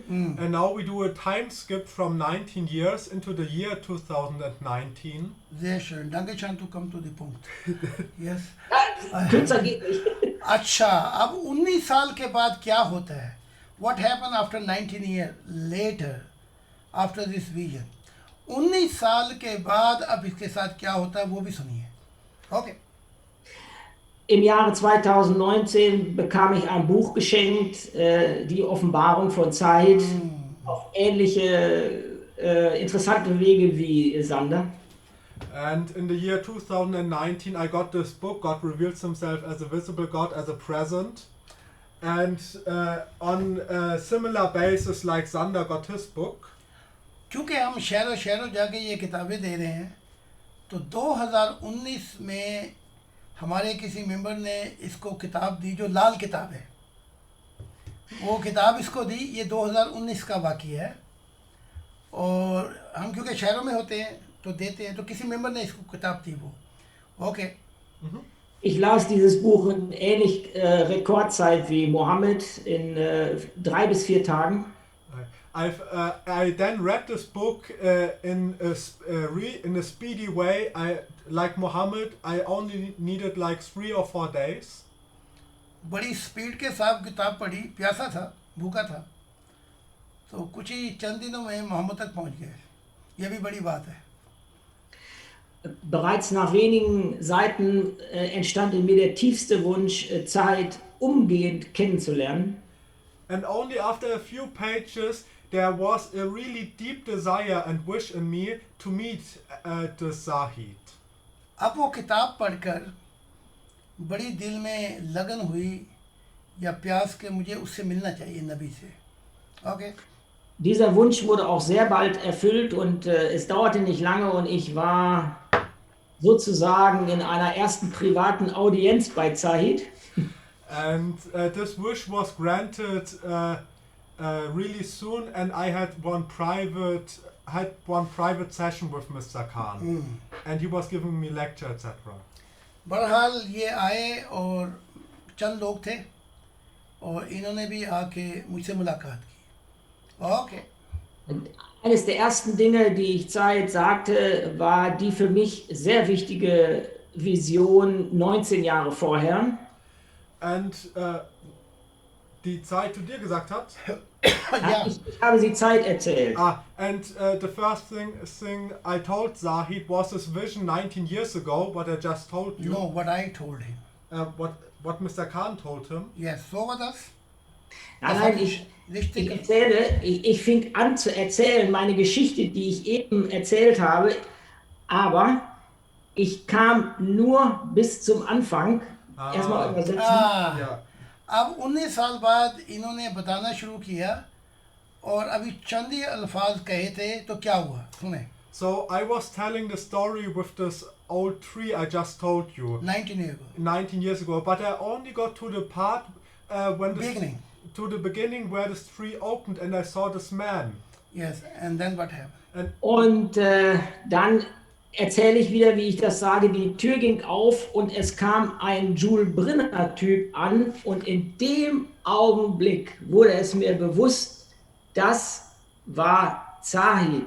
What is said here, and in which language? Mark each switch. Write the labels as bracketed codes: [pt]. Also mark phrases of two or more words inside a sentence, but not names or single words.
[en] And now we do a time skip from 19 years into the year 2019. [de] sehr schön. Danke schön. [en] To come to the point. Yes. [de] Kürzer geht nicht. [ur] अच्छा. اب 19 سال کے بعد کیا ہوتا ہے? [en] What happened after 19 years later after this vision? [ur] 19 سال کے بعد اب اس کے ساتھ کیا ہوتا ہے وہ بھی سنیے. ओके. [de] Im Jahre 2019 bekam ich ein Buch geschenkt, die Offenbarung von Zeit, auf ähnliche interessante Wege wie Sander. [en] And in the year 2019, I got this book. God reveals himself as a visible God, as a present. And on a similar basis like Sander got his book. [ur] کیونکہ ہم شہروں شہروں جاکے یہ کتابیں دے رہے ہیں تو 2019 میں ہمارے کسی ممبر نے اسکو کتاب دی جو لال کتاب ہے. وہ کتاب اسکو دی۔ یہ 2019 کا واقعہ ہے. اور ہم کیونکہ شہروں میں ہوتے ہیں تو دیتے ہیں، تو کسی ممبر نے اسکو کتاب دی وہ، اوکے. [de] Ich las dieses Buch in ähnlich Rekordzeit wie Mohammed in 3 bis 4 Tagen. [en] I then read this book in a speedy way. Like Muhammad, I only needed like 3 or 4 days. [ur] بڑی سپیڈ کے ساتھ کتاب پڑھی، پیاسا تھا، بھوکا تھا، تو کچھ ہی چند دنوں میں محمد تک پہنچ گئے. یہ بھی بڑی بات ہے. [de] Bereits nach wenigen Seiten entstand in mir der tiefste Wunsch, Zeit umgehend kennenzulernen. [en] And only after a few pages, there was a really deep desire and wish in me to meet the Zahid. [ur] اب وہ کتاب پڑھکر بڑی دل میں لگن ہوئی یا پیاس کے مجھے اس سے ملنا چاہیے، نبی سے، اوکے. [de] Dieser Wunsch wurde auch sehr bald erfüllt und es dauerte nicht lange und ich war sozusagen in einer ersten privaten Audienz bei Zahid. [en] And this wish was granted really soon, and I had one private session with Mr. Khan, and he was giving me lecture, etc. [ur] بہرحال یہ آئے اور چند لوگ تھے اور انہوں نے بھی آکے مجھسے ملاقات کی، اوکے. [de] Eines der ersten Dinge, die ich Zahid sagte, war die für mich sehr wichtige Vision 19 Jahre vorher. And die Zeit zu dir gesagt hat. Ja. Ich habe sie Zeit erzählt. [en] And the first thing I told Zahid was this vision 19 years ago, what I just told you. No, what I told him. What Mr. Khan told him. [de] Yes, so war das. Nein, ich fing an zu erzählen, meine Geschichte, die ich eben erzählt habe, aber ich kam nur bis zum Anfang. Erstmal übersetzen. Ja. [ur] اب 19 سال بعد انہوں نے بتانا شروع کیا اور ابھی چند ہی الفاظ کہے تھے، تو کیا ہوا سنے. [en] So I was telling the story with this old tree I just told you. 19 years ago, but I only got to the part to the beginning where this tree opened and I saw this man. Yes, and then what happened? [de] Und dann erzähle ich wieder, wie ich das sage, die Tür ging auf und es kam ein Jules Brinner-Typ an und in dem Augenblick wurde es mir bewusst, das war Zahid.